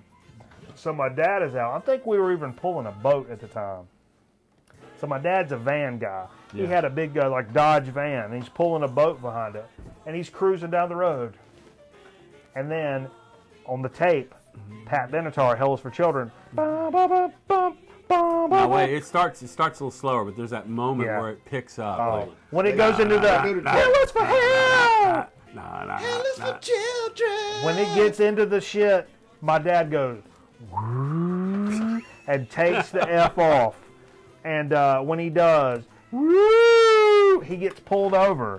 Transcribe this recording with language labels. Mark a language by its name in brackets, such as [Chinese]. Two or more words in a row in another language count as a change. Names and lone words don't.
[English] So my dad is out. I think we were even pulling a boat at the time. So my dad's a van guy. He Yeah. had a big like Dodge van, and he's pulling a boat behind it, and he's cruising down the road. And then on the tape, Pat Benatar, Hell is for Children. Ba, ba, ba, bum, ba, ba, no, ba. wait, it starts a little slower, but there's that moment Yeah. where it picks up. Oh. Like, When it goes into the Hell is for hell. Hell is for children. When it gets into the shit, my dad goes and takes the F off. And when he does, he gets pulled over.